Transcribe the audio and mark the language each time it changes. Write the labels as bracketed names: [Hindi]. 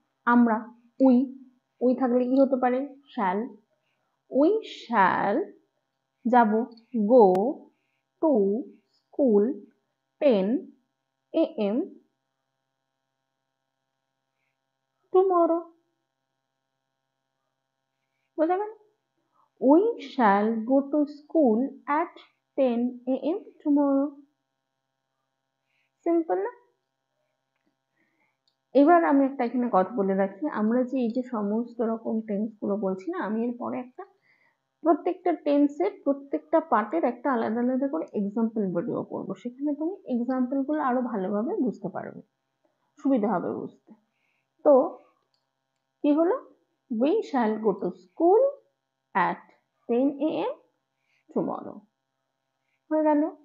[Bangla] আমরা, we, we থাকলে কি হতে পারে? শ্যাল। [English] we shall [Bangla] যাব, [English] Go to school 10 AM tomorrow. [Bangla] বোঝা গেল? [English] We shall go to school at 10 AM tomorrow. [Bangla] Simple না? এবার আমি একটা এখানে কথা বলে রাখি, আমরা যে এই যে সমস্ত রকম টেন্স গুলো বলছি না, আমি এর পরে একটা প্রত্যেকটা টেন্সের প্রত্যেকটা পার্টের একটা আলাদা আলাদা করে এক্সাম্পল ভিডিও করবো, সেখানে তুমি এক্সাম্পল গুলো আরো ভালোভাবে বুঝতে পারবে, সুবিধা হবে বুঝতে। তো কি হলো, [English] we shall go to school at 10 AM tomorrow, [Bangla] হয়ে গেল।